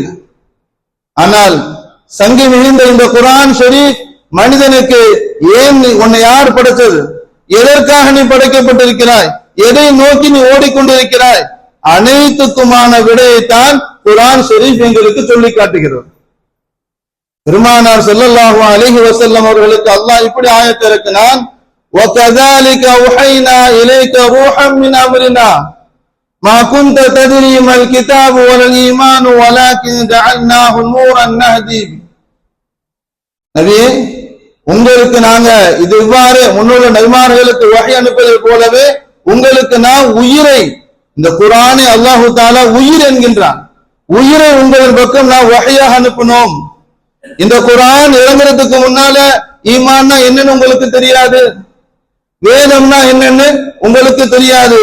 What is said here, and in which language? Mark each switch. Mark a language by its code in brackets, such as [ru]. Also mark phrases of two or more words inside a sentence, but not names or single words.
[ta] ஆனால் சங்கி மிகுந்த இந்த குர்ஆன் ஷரீஃப் மனிதனுக்கு ஏன், உன்னை யார் படைத்தது, எதற்காக நீ படைக்கப்பட்டிருக்கிறாய், எதை நோக்கி நீ ஓடிக்கொண்டிருக்கிறாய், அனைத்துக்குமான விடையைத்தான் குர்ஆன் ஷரீஃப் எங்களுக்கு சொல்லி காட்டுகிறது. பெருமானார் [ar] صلى الله عليه وسلم [ta] அவர்களுக்கு அல்லாஹ் இப்படி ஆயத்தை இறக்கினான்: [ar] وَكَذَلِكَ أَوْحَيْنَا إِلَيْكَ رُوحًا مِنْ أَمْرِنَا مَا كُنْتَ تَدْرِي مَا الْكِتَابُ وَلَا الْإِيمَانُ وَلَكِنْ جَعَلْنَاهُ نُورًا نَهْدِي. [ta] நபியே, உங்களுக்கு நாங்க இது இவ்வாறு முன்னுள்ள நபிமார்களுக்கு வஹி அனுப்பதை போலவே உங்களுக்கு நான் உயிரை, இந்த குர்ஆனை அல்லாஹ் தஆலா உயிர் என்கின்றான், உயிரை உங்களின் பக்கம் நான் வஹியாக அனுப்பினோம். இந்த குர்ஆன் இறங்குறதுக்கு முன்னால ஈமான்னா என்னன்னு உங்களுக்கு தெரியாது, வேதம்னா என்னன்னு உங்களுக்கு தெரியாது.